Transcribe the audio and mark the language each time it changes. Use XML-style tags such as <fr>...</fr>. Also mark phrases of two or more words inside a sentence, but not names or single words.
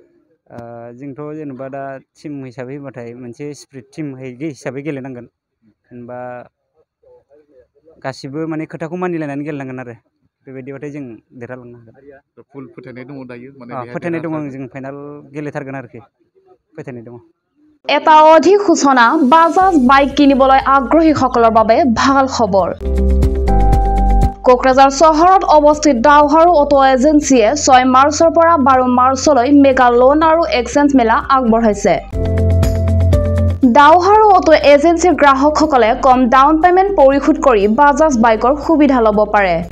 <brx>जोंथ' जेनेबा दा टीम हिसाबै होबाथाय मोनसे</brx> <en>spirit team</en> <brx>हिसाबै गेलेनांगोन जेनेबा गासिबो माने खोथाखौ मानिलायनानै गेलेनांगोन आरो बेबायदिबाथाय जों देरहालांनो हागोन फुल फोथायनाय दङ दायो फोथायनाय दङ जों फाइनाल गेलेथारगोन आरोखि फोथायनाय दङ</brx> <as>এটা অধিক সূচনা বাজাজ বাইক কিনিবলৈ আগ্ৰহীসকলৰ বাবে ভাল খবৰ কোকৰাঝাৰ চহৰত অৱস্থিত ডাওহাৰু অটো এজেন্সিয়ে 6 মাৰ্চৰ পৰা 12 মাৰ্চলৈ</as> <en>mega loan</en> <as>আৰু এক্সচেঞ্জ মেলা আগবঢ়াইছে ডাওহাৰু অটো এজেন্সিৰ গ্ৰাহকসকলে কম</as> <en>down payment</en> <as>পৰিশোধ কৰি বাজাজ বাইকৰ সুবিধা ল'ব পাৰে</as>